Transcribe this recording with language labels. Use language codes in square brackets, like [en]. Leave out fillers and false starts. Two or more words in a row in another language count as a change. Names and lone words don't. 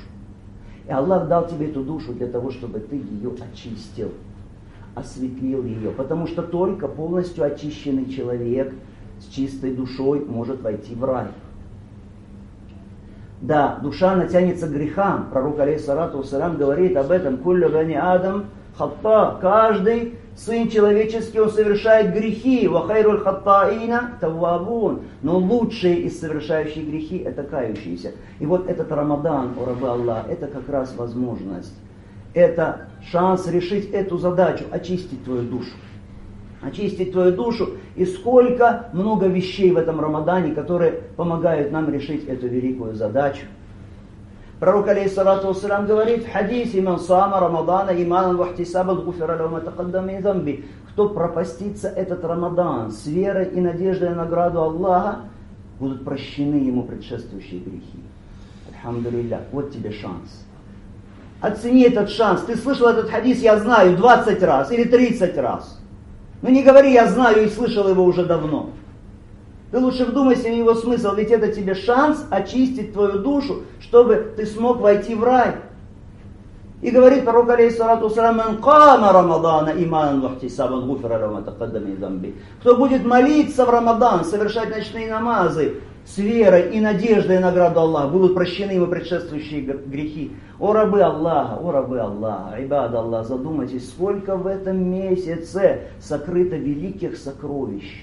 [ru] И Аллах дал тебе эту душу для того, чтобы ты ее очистил, осветлил ее. Потому что только полностью очищенный человек с чистой душой может войти в рай. Да, душа натянется к грехам. Пророк [ar] عليه الصلاة والسلام [ru] говорит об этом: [ar] «كل بني آدم خطاء, [ru] каждый сын человеческий, он совершает грехи. [ar] وخير الخطائين التوابون. [ru] Но лучшие из совершающих грехи это кающиеся. И вот этот Рамадан, о рабы Аллах, это как раз возможность. Это шанс решить эту задачу, очистить твою душу. Очистить твою душу. И сколько много вещей в этом Рамадане, которые помогают нам решить эту великую задачу. Пророк, [ar] عليه الصلاة والسلام, [ru] говорит в хадисе: [ar] «من صام رمضان إيمانا واحتسابا غفر له ما تقدم من ذنبه». [ru] Кто пропастится этот Рамадан с верой и надеждой на награду Аллаха, будут прощены ему предшествующие грехи. Альхамдулилля, вот тебе шанс. Оцени этот шанс. Ты слышал этот хадис, я знаю, 20 раз или 30 раз. Но не говори, я знаю и слышал его уже давно. Ты лучше вдумайся в его смысл, ведь это тебе шанс очистить твою душу, чтобы ты смог войти в рай. И говорит пророк, [ar] عليه الصلاة والسلام من قام رمضان إيمانا واحتسابا غفر له ما تقدم من ذنبه». [ru] Кто будет молиться в Рамадан, совершать ночные намазы с верой и надеждой на награду Аллаха, будут прощены ему предшествующие грехи. О рабы Аллаха, [ar] عباد الله, [ru] задумайтесь, сколько в этом месяце сокрыто великих сокровищ.